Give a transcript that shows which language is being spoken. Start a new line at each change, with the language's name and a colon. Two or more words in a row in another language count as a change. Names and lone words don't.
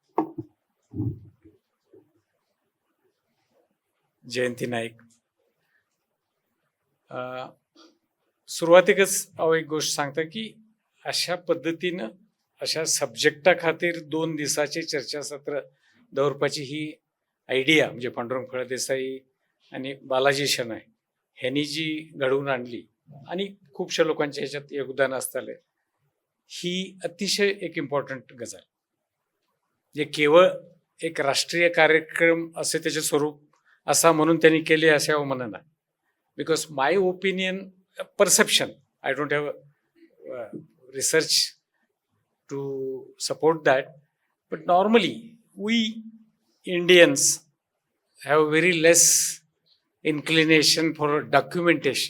Konkani: जयंती नाईक, सुरुवातीकच एक गोष्ट सांगता की अशा पद्धतीनं अशा सब्जेक्टा खातीर 2 दिसाचे चर्चासत्र दवरपाची ही आयडिया म्हणजे पांडुरंग फळदेसाई आणि बालाजी शनाय ह्यांनी जी घडवून आणली आणि खूपशा लोकांच्या ह्याच्यात योगदान असताले, ही अतिशय एक इम्पॉर्टंट गजाल. जे केवळ एक राष्ट्रीय कार्यक्रम असे त्याचे स्वरूप असा म्हणून त्यांनी केले असे हांव म्हणना.
English: Because my opinion, perception, I don't have research to support that, but normally we Indians have very less inclination for documentation.